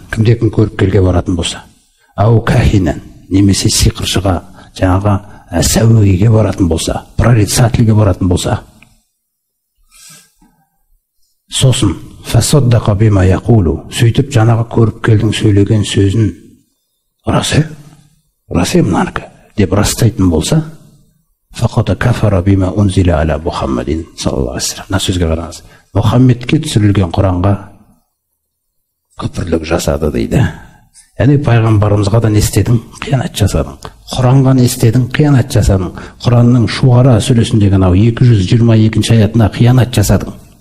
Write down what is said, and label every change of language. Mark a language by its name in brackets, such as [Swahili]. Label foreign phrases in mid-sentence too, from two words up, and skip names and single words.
[Kazakh] Кімде-кім көріпкелге баратын болса, [Arabic] أو كاهنا, [Kazakh] немесе сиқыршыға, жаңағы сәуегеге баратын болса, прорицательге баратын болса, сосын [Arabic] فصدقه بما يقول, [Kazakh] сөйтіп жаңағы көріпкелдің сөйлеген сөзін расы мынанікі деп растайтын болса, [Arabic] فقد كفر بما أنزل على محمد صلى الله عليه وسلم. [Kazakh] Мына сөзге қараңыз. Мұхаммедке түсірілген Құранға күпірлік жасады дейді. Яғни пайғамбарымызға да не істедің? Қиянат жасадың. Құранға не істедің? Қиянат жасадың. Құранның Шуара сүресіндегі анау 222 аятына қиянат жасадың.